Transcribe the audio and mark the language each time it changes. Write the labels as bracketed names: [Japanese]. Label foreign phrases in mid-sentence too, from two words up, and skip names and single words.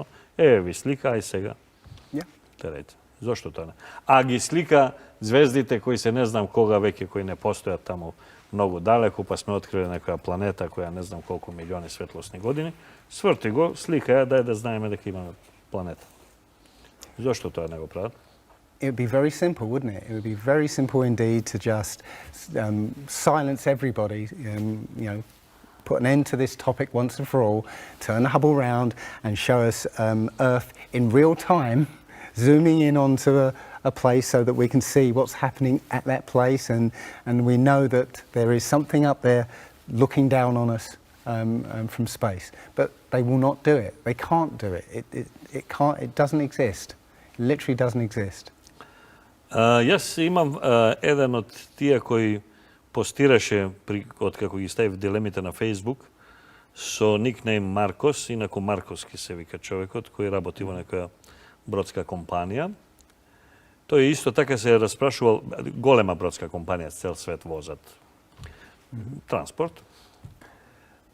[Macedonian] Ви слика, ај сега. Терете. Зошто тоа не? А ги слика звездите кои се не знам кога веќе, кои не постојат таму многу далеку, па сме открили некоја планета која не знам колку милиони светлосни години, сврти го, слика ја, дај да знаеме дека имаме планета. Зошто тоа не го прават? [English] It would be very simple, wouldn't it? It would be very simple indeed to just silence everybody, put an end to this topic once and for all, turn the Hubble round and show us Earth in real time, zooming in onto a place so that we can see what's happening at that place, and we know that there is something up there looking down on us from space. But they will not do it. They can't do it. It can't. It doesn't exist. It literally doesn't exist. [Macedonian] Јас имам еден од тие кои постираше откако ги ставив дилемите на Facebook со никнейм Маркос, инаку Марковски се вика човекот, кој работи во некоја бродска компанија. Тој исто така се распрашувал, голема бродска компанија, цел свет возат транспорт.